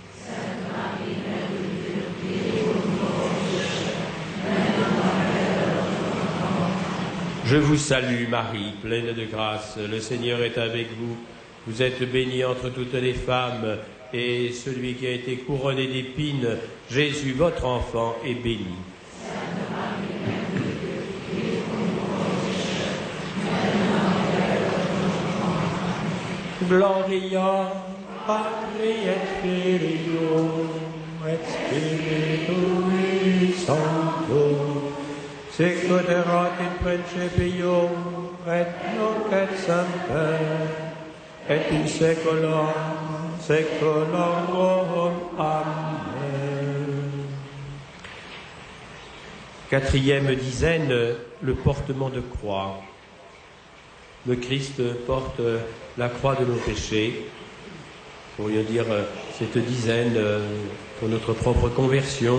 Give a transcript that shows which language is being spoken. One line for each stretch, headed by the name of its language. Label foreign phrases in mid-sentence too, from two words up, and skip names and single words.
French: Je vous salue, Marie, pleine de grâce. Le Seigneur est avec vous. Vous êtes bénie entre toutes les femmes, et celui qui a été couronné d'épines, Jésus, votre enfant, est béni.
Latin: Gloria Patri et Filio et Spiritui Sancto, sicut erat in principio et nunc et semper et in saecula saeculorum. Amen.
French: Quatrième dizaine, le portement de croix. Le Christ porte la croix de nos péchés. Pour lui dire cette dizaine pour notre propre conversion.